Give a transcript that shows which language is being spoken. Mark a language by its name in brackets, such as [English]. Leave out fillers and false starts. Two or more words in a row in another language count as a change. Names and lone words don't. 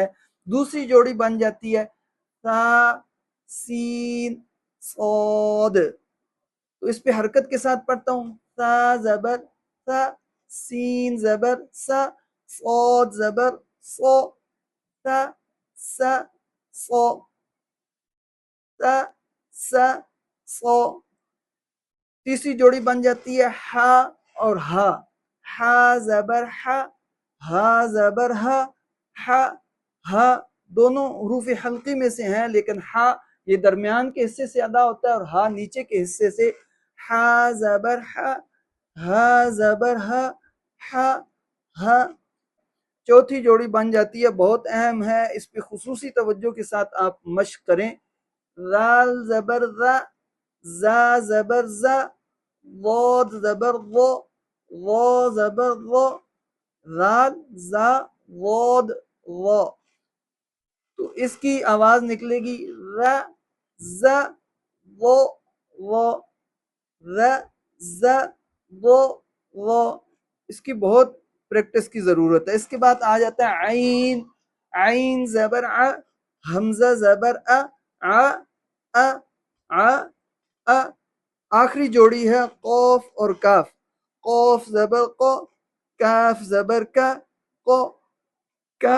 [Urdu] دوسری جوڑی بن جاتی ہے تا سین صاد، تو اس پہ حرکت کے ساتھ پڑھتا ہوں، تا زبر تا، سین زبر سا، صاد زبر صو، تا سا صو، تا سا صو۔ تیسری جوڑی بن جاتی ہے ہا اور ہا، ہا زبر ہا، ہا زبر ہا، ہا ہا، دونوں حروف حلقی میں سے ہیں، لیکن ہا یہ درمیان کے حصے سے ادا ہوتا ہے اور ہا نیچے کے حصے سے، ہا زبر ہا، ہا زبر ہا، ہا ہا۔ چوتھی جوڑی بن جاتی ہے، بہت اہم ہے، اس پہ خصوصی توجہ کے ساتھ آپ مشق کریں، رال زبر را، زا زبر زا، ضاد زبر ضو، ضا زبر ضو، رال زا ضاد ضا۔ تو اس کی آواز نکلے گی ر ز ضو ضو، ر ز ضو ضو۔ اس کی بہت پریکٹس کی ضرورت ہے۔ اس کے بعد آ جاتا ہے عین، عین زبر ع، حمزہ زبر ا، ع ا ع ا۔ آخری جوڑی ہے قوف اور کاف، قوف زبر قو، کاف زبر کا، قو کا۔